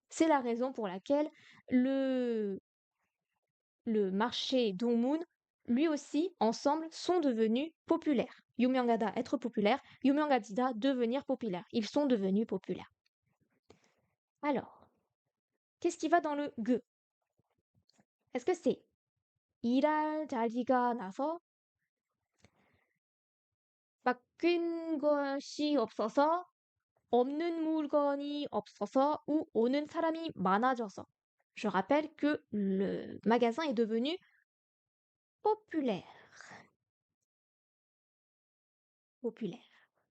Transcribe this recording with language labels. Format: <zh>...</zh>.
<fr>C'est la raison pour laquelle le marché 동문, lui aussi, ensemble, sont devenus populaires.</fr> <ko>유명하다,</ko> <fr>être populaire.</fr> <ko>유명해지다,</ko> <fr>devenir populaire. Ils sont devenus populaires. Alors, qu'est-ce qui va dans le G? Est-ce que c'est</fr> <ko>일할 자리가 나서 바뀐 것이 없어서 없는 물건이 없어서 ou 오는 사람이 많아져서?</ko> <fr>Je rappelle que le magasin est devenu populaire. Populaire.</fr>